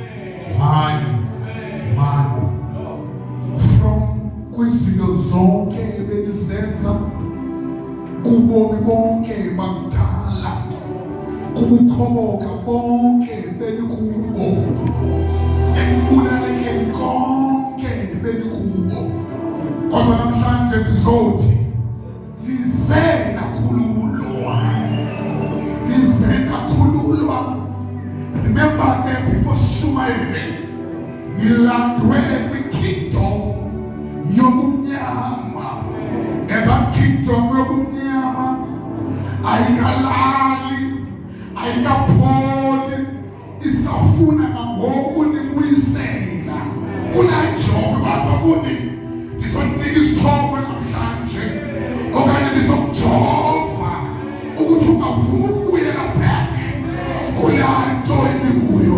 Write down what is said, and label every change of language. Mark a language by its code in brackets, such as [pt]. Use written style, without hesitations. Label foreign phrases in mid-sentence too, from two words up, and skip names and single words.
[xh] From kwizinto zonke ebenizenza kubomi bonke bakudala kubukhoboka bonke benikubo ekubulalekeni konke benikubo kodwa namhlanje ndizothi lize nakhululwa. [en] Remember that before Shumaele [xh] nilandwe kwi-kingdom yobumnyama. [en] And that kingdom [xh] yobumnyama ayikalali, ayikapholi, isafuna nangoku nibuyisela kulaa njongo. Kodwa kuni ndizonika isithombe namhlanje okanye ndizokujova ukuthi ungavumi ukubuyela back kulaa nto ebikuyo.